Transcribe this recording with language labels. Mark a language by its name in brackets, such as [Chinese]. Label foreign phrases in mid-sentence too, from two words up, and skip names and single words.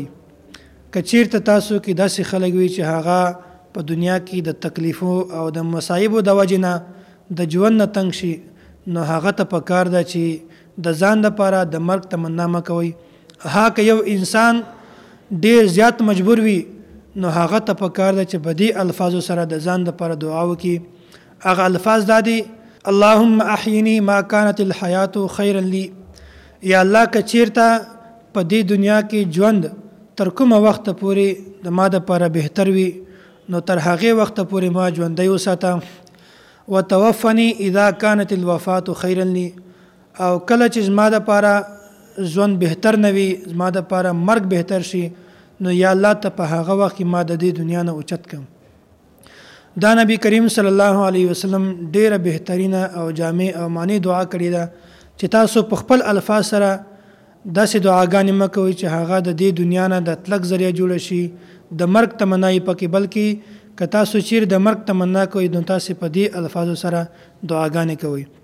[Pashto] کچیرته تاسو کې داسې خلک وي چې هغه په دنیا کې د تکلیفو او د مصایبو د وجې نه د ژوند نه تنګ شي نو هغه ته پکار ده چې د ځان لپاره د مرګ تمنا مکوئ. که یو انسان ډیر زیات مجبور وي نو هغه ته پکار ده چې په دې الفاظو سره د ځان لپاره دعا وکړي. هغه الفاظ دا دي: [Arabic] اللهم احینی ما كانت الحیات خیرا لی. [Pashto] یا الله که چیرته په دې دنیا کې ژوند تر کومه وخت پورې د ما دپاره بهتر وي نو تر هغې وخت پورې ما ژوندی وساته. [Arabic] وتوفنی اذا كانت الوفات خیرا لی. [Pashto] او کله چې زما دپاره ژوند بهتر نه وي، زما دپاره مرګ بهتر شي، نو یا الله ته په هغه وخت کې ما د دې دنیا نه اوچت کړم. دا نبی کریم [Arabic] صلی الله علیه وسلم [Pashto] ډیره بهترینه او جامع او معنی دعا کړې ده چې تاسو په خپل الفاظ سره داسې دعاګانې مه کوئ چې هغه د دې دنیا نه د تلک ذریعه جوړه شي، د مرګ تمنا یې پکې، بلکې که تاسو چیرې د مرګ تمنا کوئ نو تاسې په دې الفاظو سره دعاګانې کوئ.